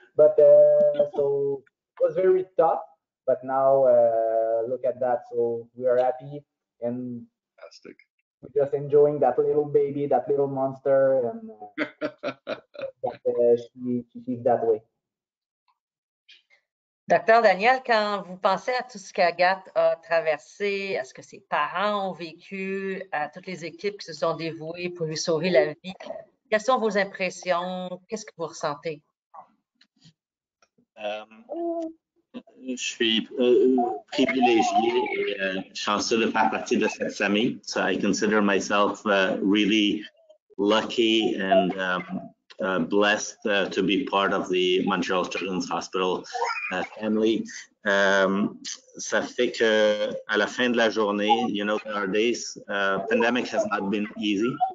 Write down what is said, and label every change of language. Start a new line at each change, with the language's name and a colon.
English: But so it was very tough. But now look at that. So we are happy and Fantastic. we're just enjoying that little baby, that little monster, and that she feels that way.
French: Docteur Daniel, quand vous pensez à tout ce qu'Agathe a traversé, à ce que ses parents ont vécu, à toutes les équipes qui se sont dévouées pour lui sauver la vie, quelles sont vos impressions? Qu'est-ce que vous ressentez? Je suis privilégié et chanceux de faire partie de cette famille.
English: So I consider myself really lucky and blessed to be part of the Montreal Children's Hospital family.
French: Ça fait que à la fin de la journée,
English: you know, in our days, pandemic has not been easy.